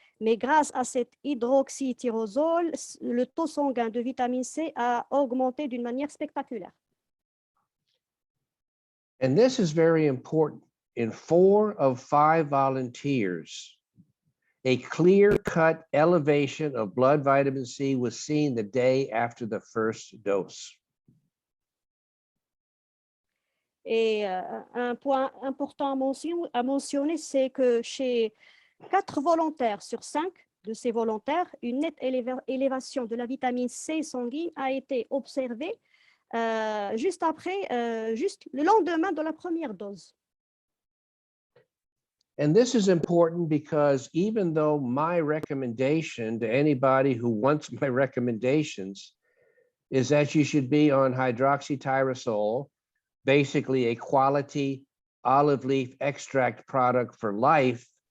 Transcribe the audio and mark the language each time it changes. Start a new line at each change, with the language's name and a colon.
French: Mais grâce à cet hydroxytyrosol, le taux sanguin de vitamine C a augmenté d'une manière spectaculaire.
English: And this is very important. In 4 of 5 volunteers, a clear-cut elevation of blood vitamin C was seen the day after the first dose.
French: Et un point important à mentionner, c'est que chez 4 volontaires sur 5 de ces volontaires, une nette élévation de la vitamine C sanguine a été observée juste le lendemain de la première dose.
English: And this is important because even though my recommendation to anybody who wants my recommendations is that you should be on hydroxytyrosol, basically a quality olive leaf extract product for life,